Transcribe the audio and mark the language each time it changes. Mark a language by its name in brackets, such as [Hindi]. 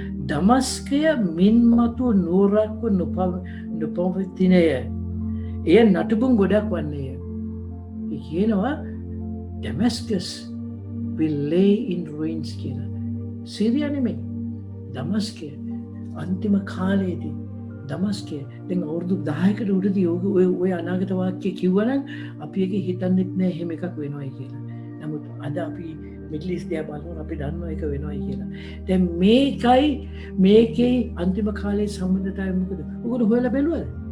[Sinhala] දමස්කය මින්මතු නුවරක්ව නොපවතිනය. එය නටුබුන් ගොඩක් වන්නේය. කියනවා [English] Damascus will lay in ruins [Sinhala] කියලා. සිරියා නෙමෙයි. දමස්කය අන්තිම කාලයේදී දමස්කය දැන් අවුරුදු 10කට උඩදී ඔය අනාගත වාක්‍ය කිව්වනම් අපි ඒක හිතන්නෙත් නෑ එහෙම එකක් වෙනවයි කියලා. නමුත් අද අපි මිඩල් ඊස්ට් දිහා බලනකොට අපි දන්නවා ඒක වෙනවයි කියලා. දැන් මේකේ අන්තිම කාලයේ සම්බන්ධතාවය මොකද? ඔයගොල්ලෝ හොයලා බැලුවද?